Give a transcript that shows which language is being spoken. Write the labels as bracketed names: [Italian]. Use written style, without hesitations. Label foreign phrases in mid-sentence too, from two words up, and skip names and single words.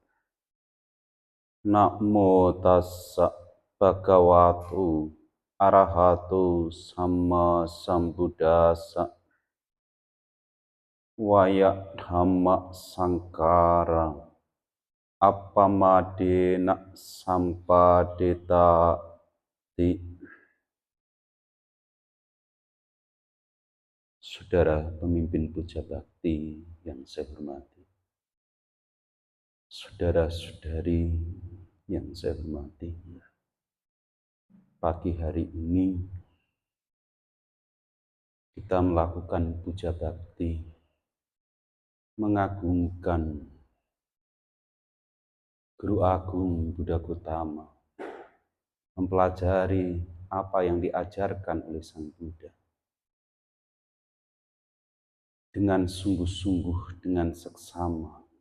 [Pali] Namo tassa bhagavato arahato sama sambuddhassa. Waya dhamma sankara appamadena sampadetati. [Indonesian] Saudara pemimpin puja bakti yang saya hormati, saudara-saudari yang saya hormati, pagi hari ini kita melakukan puja bakti, mengagungkan Guru Agung Buddha Gautama, mempelajari apa yang diajarkan oleh Sang Buddha dengan sungguh-sungguh, dengan seksama.